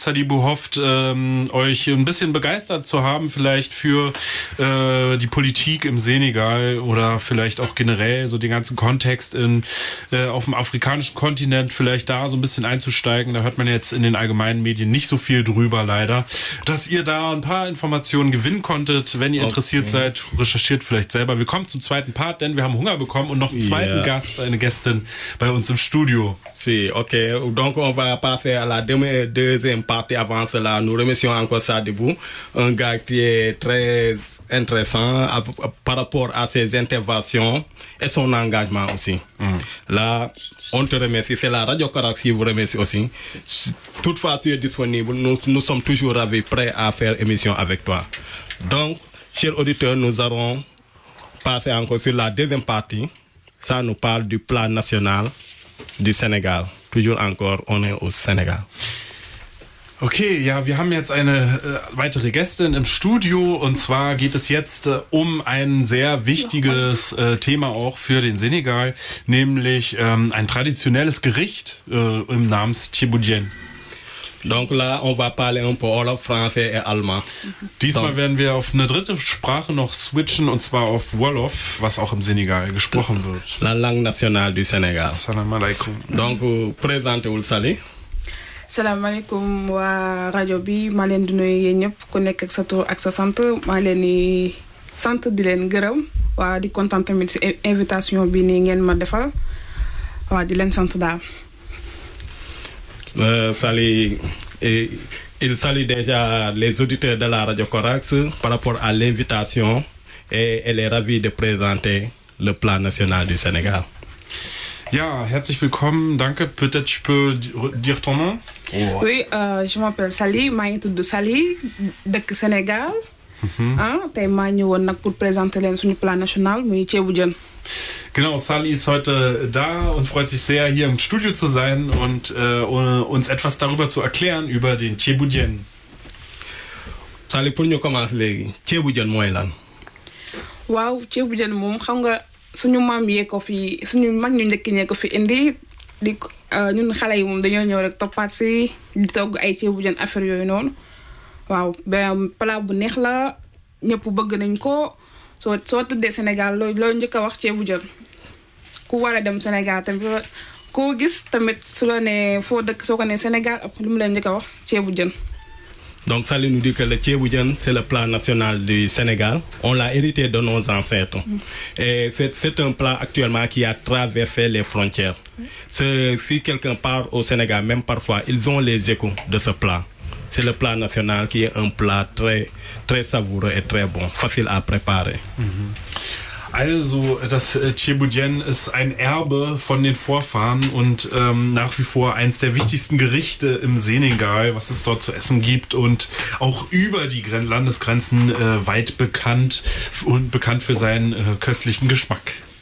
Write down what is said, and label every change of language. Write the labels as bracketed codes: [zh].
[de] Sadibu hofft, euch ein bisschen begeistert zu haben, vielleicht für die Politik im Senegal oder vielleicht auch generell so den ganzen Kontext in auf dem afrikanischen Kontinent vielleicht da so ein bisschen einzusteigen. Da hört man jetzt in den allgemeinen Medien nicht so viel drüber, leider. Dass ihr da ein paar Informationen gewinnen konntet, wenn ihr okay. interessiert seid, recherchiert vielleicht selber. Wir kommen zum zweiten Part, denn wir haben Hunger bekommen und noch einen zweiten yeah. Gast, eine Gästin bei uns im Studio. Si, okay. [fr] Donc, on va passer à la deuxième partie. Avant cela, nous remercions encore Sadibou, un gars qui est très intéressant par rapport à ses interventions et son engagement aussi. Là, on te remercie. C'est la Radio Corax qui vous remercie aussi. Toutefois, tu es disponible. Nous sommes toujours ravis, prêts à faire émission avec toi. Donc, chers auditeurs, nous allons passer encore sur la deuxième partie. Ça nous parle du plan national du Sénégal. Toujours encore, on est au Sénégal. [de] Okay, ja, wir haben jetzt eine weitere Gästin im Studio und zwar geht es jetzt um ein sehr wichtiges Thema auch für den Senegal, nämlich ein traditionelles Gericht im Namens Tiboudienne. [fr] Donc là, on va parler un peu Olaf, français et allemand. [de] Diesmal Donc. Werden wir auf eine dritte Sprache noch switchen, und zwar auf Wolof, was auch im Senegal gesprochen wird. [fr] La langue nationale du Sénégal. [wo] Salam alaikum. [fr] Donc, présente Oulsali. [wo] Salam alaikum wa radio bi ma len di nuyé ñep ku nekk ak sa tour ak sa sante ma len ni sante di len gëreum wa di contente tamit ci invitation bi ni ngeen ma défal wa di len sante da [fr] Sali et il salue déjà les auditeurs de la radio Corax par rapport à l'invitation et elle est ravie de présenter le plan national du Sénégal. [de] Ja, herzlich willkommen. Danke. [fr] Peut-être je peux dire ton nom? Oh. Oui, je m'appelle Sali, maïe tout de Sali, de Sénégal. T'es maïe ou n'a pour présenter le plan national, mais t'es où bien? [de] Genau, Sali ist heute da und freut sich sehr, hier im Studio zu sein und uns etwas darüber zu erklären, über den Tiboudienne. [fr] Sali, pour nous commencer, le Tiboudienne, moi, là. [wo] Wow, Tiboudienne, moi, je ne suñu mam yi ko fi suñu mag ñu ndek ñeko fi indi di ñun xalé yi mom dañoo ñew rek topat ci di togg ay Tiboudienne affaire yoy non waaw ba pla bu neex la ñepp bëgg nañ ko so tudde Sénégal lo ñëk wax Tiboudienne ku wara dem Sénégal tam ko gis tamit su lo né fo dëkk soko né Sénégal ap lu mu leen ñëk wax Tiboudienne. [fr] Donc ça nous dit que le Tiboudienne, c'est le plat national du Sénégal. On l'a hérité de nos ancêtres. Mmh. Et c'est un plat actuellement qui a traversé les frontières. Mmh. Si quelqu'un part au Sénégal, même parfois, ils ont les échos de ce plat. C'est le plat national qui est un plat très, très savoureux et très bon, facile à préparer. Mmh. [de] Also, das Tiboudienne ist ein Erbe von den Vorfahren und nach wie vor eins der wichtigsten Gerichte im Senegal, was es dort zu essen gibt und auch über die Landesgrenzen weit bekannt und bekannt für seinen köstlichen Geschmack.